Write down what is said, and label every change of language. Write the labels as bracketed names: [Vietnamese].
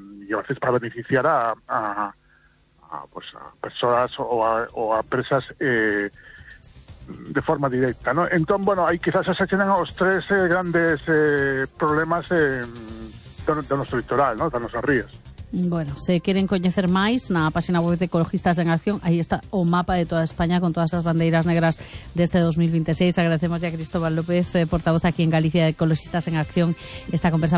[Spanish] Y a veces para beneficiar a personas o a empresas de forma directa, ¿no? Entonces, bueno, ahí quizás se tienen los tres grandes problemas de nuestro litoral, ¿no? De nuestras rías. [Galician] Bueno, se queren coñecer máis na páxina web de Ecologistas en Acción, aí está o mapa de toda España con todas as bandeiras negras deste 2026. Agradecemos a Cristóbal López, portavoz aquí en Galicia de Ecologistas en Acción, esta conversa.